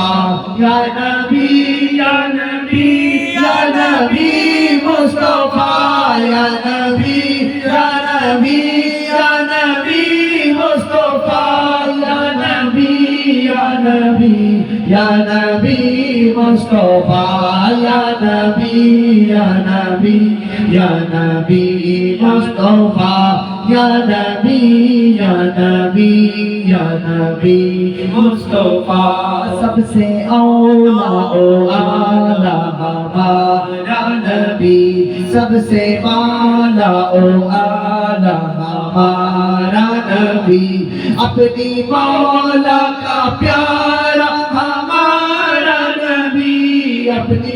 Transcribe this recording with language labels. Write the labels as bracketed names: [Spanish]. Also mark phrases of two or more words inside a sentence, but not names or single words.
[Arabic] يا نبي، يا نبي، يا نبي مصطفى، يا نبي، يا نبي، يا نبي مصطفى، يا نبي، يا نبي، يا نبي مصطفى، يا نبي، يا نبي، يا نبي مصطفى، يا نبي، يا نبي، يا نبي مصطفى, [Urdu] سب سے اولا او اعلیٰ ہمارا نبی، سب سے اعلیٰ او اعلیٰ ہمارا نبی، اپنی مولا کا پیارا ہمارا نبی، اپنی